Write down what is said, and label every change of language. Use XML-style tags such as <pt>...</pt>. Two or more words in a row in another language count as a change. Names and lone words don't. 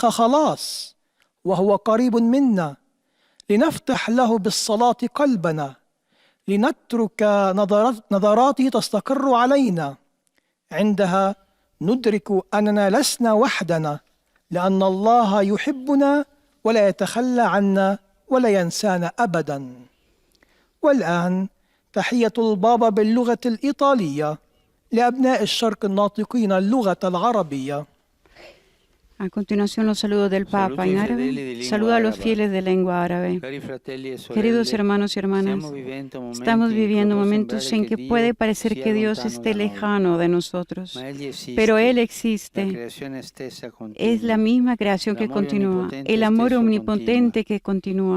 <ar>خلاص وهو قريب منا لنفتح له بالصلاة قلبنا لنترك نظراته تستقر علينا عندها ندرك أننا لسنا وحدنا لأن الله يحبنا ولا يتخلى عنا ولا ينسانا أبدا والآن تحية البابا باللغة الإيطالية لأبناء الشرق الناطقين اللغة العربية.</ar> <es>A continuación, los saludos del Papa en árabe. Saludo a los fieles de lengua árabe. Queridos hermanos y hermanas, estamos viviendo momentos en que puede parecer que Dios esté lejano de nosotros, pero Él existe. Es la misma creación que continúa, el amor omnipotente que continúa.</es>